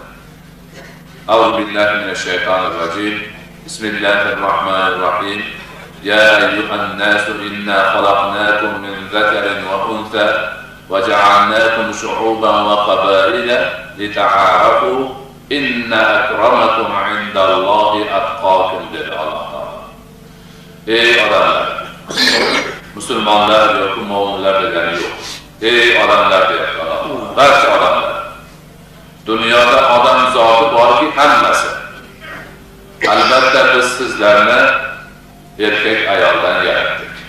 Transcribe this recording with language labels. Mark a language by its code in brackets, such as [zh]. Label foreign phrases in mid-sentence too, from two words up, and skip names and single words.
[ar] أعوذ بالله من الشيطان الرجيم. Bismillahirrohmanirrohim. يا أيها الناس إنا خلقناكم من ذكر و أنثى و جعلناكم شعوبا و قبائل لتعارفوا إن أكرمكم عند الله أتقاكم [uz] dedi Alloh taolo. Ey odamlar, musulmonlar yoki mo'minlar degani yo'q. Ey odamlar deyapti Alloh. Barcha odamlar. Dunyoda odam zoti borki hammasi. Albatta biz sizlarni erkak ayoldan yaratdik.